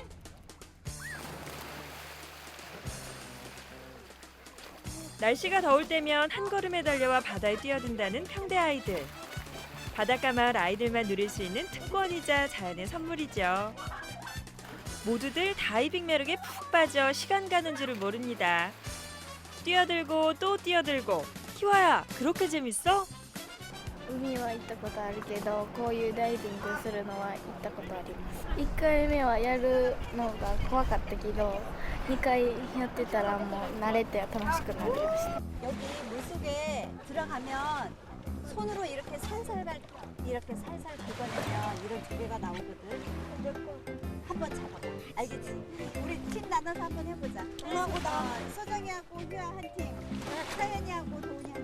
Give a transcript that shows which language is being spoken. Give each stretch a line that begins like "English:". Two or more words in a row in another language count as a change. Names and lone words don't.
Korean: 날씨가 더울 때면 한 걸음에 달려와 바다에 뛰어든다는 평대 아이들. 바닷가 마을 아이들만 누릴 수 있는 특권이자 자연의 선물이죠. 모두들 다이빙 매력에 푹 빠져 시간 가는 줄을 모릅니다. 뛰어들고 또 뛰어들고. 희화야, 그렇게 재밌어?
Japanese: 海は行ったことあるけどこういうダイビングするのは行ったことあります1回目はやるのが怖かったけど2回やってたらもう慣れて楽しくなりました
Korean: 여기 물속에 들어가면 손으로 이렇게 살살 긁어내면 이런 조개가 나오거든. 한번 잡아봐. 알겠지? 우리 팀 나눠서 한번 해보자. 엄마하고 나, 소정이하고 휴아 한 팀, 사연이하고 도훈이하고.